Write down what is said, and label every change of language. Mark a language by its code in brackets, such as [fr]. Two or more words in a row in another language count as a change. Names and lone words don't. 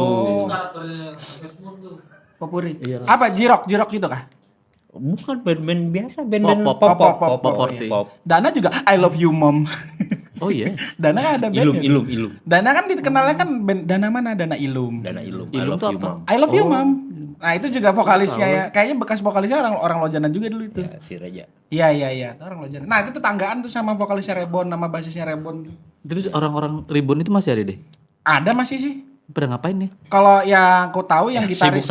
[id] Karakternya Kesmon tuh. Popuri. Apa Jirok gitu kah? Bukan band-band biasa, band-band Pop, pop. pop. Dana juga I Love You Mom. Oh iya. Dana kan ada band. Ilum. Dana kan dikenalnya kan band Dana mana? Dana Ilum. Dana Ilum. I Ilum love tuh you, apa? Mom. I Love You Mom. Nah, itu juga vokalisnya ya. Kayaknya bekas vokalisnya orang Lojanan juga dulu itu. Ya, si Reja. Iya, itu orang Lojanan. Nah, itu tetanggaan tuh sama vokalisnya Rebon, nama basisnya Rebon. Terus orang-orang Ribbon itu masih ada deh. Ada masih sih. Pada ngapain nih? Kalau yang aku tahu yang Sibuk gitaris